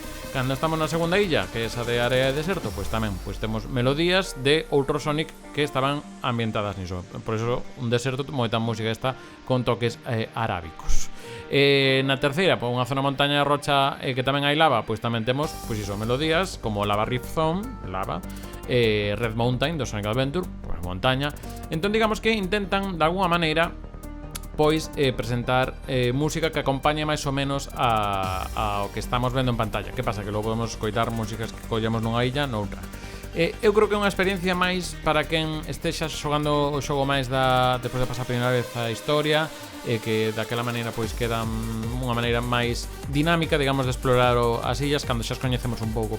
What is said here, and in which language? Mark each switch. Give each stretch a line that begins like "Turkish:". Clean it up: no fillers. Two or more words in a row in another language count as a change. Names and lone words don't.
Galician: Cando estamos na segunda illa, que é esa de área de deserto, pois tamén pois temos melodías de outro Sonic que estaban ambientadas niso. Por eso un deserto moita música esta con toques arábicos. Na terceira, pois unha zona montaña de rocha que tamén hai lava, pois tamén temos pois iso, melodías como Lava Rift Zone, lava, Red Mountain do Sonic Adventure, pois montaña. Entón digamos que intentan de alguna maneira pois presentar música que acompañe máis ou menos ao que estamos vendo en pantalla. Que pasa? Que logo podemos escoitar músicas que collemos nunha illa noutra. Eu creo que é unha experiencia máis para quen estexa xogando o xogo máis depois de pasar a primeira vez a historia que daquela maneira pois queda unha maneira máis dinámica, digamos, de explorar as illas cando xa as coñecemos un pouco.